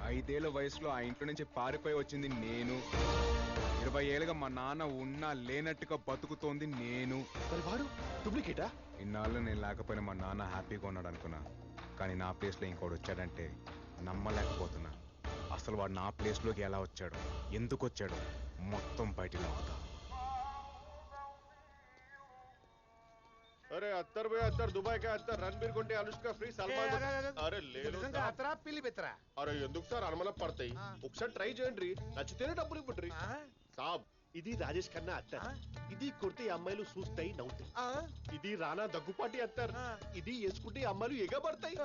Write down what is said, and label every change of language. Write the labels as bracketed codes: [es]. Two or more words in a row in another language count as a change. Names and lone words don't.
[te] 5 ఏళ్ల వయసులో ఆ ఇంట్లో నుంచి పారిపోయి వచ్చింది నేను. 20 ఏళ్ళుగా మా నాన్న ఉన్నా లేనట్టుగా బతుకుతోంది నేను. వాడు డూప్లికేటా? ఇన్నాళ్ళు నేను లేకపోయినా మా నాన్న హ్యాపీగా ఉన్నాడు అనుకున్నా, కానీ నా ప్లేస్లో ఇంకోటి వచ్చాడంటే నమ్మలేకపోతున్నా. అసలు వాడు నా ప్లేస్లోకి ఎలా వచ్చాడు, ఎందుకు వచ్చాడు, మొత్తం బయటికి లాగుతా. [hi] अरे अत्तर भाई अत्तर दुबई का अत्तर रणबीर [te] కొంటే అనుష్క ఫ్రీ సల్మాన్ అరే లేదు అత్తరా పిల్లి పెత్తరా. అరే ఎందుకు సార్ అనుమల పడతాయి? ఒకసారి ట్రై చేయండి, నచ్చితేనే డబ్బులు ఇవ్వండి. సాబ్ ఇది రాజేష్ ఖన్నా అత్తర్. ఇది కొడితే అమ్మాయిలు చూస్తాయి నవ్వుతాయి. ఇది రానా దగ్గుపాటి అత్తర్. ఇది వేసుకుంటే అమ్మాయిలు ఎగబడతాయి.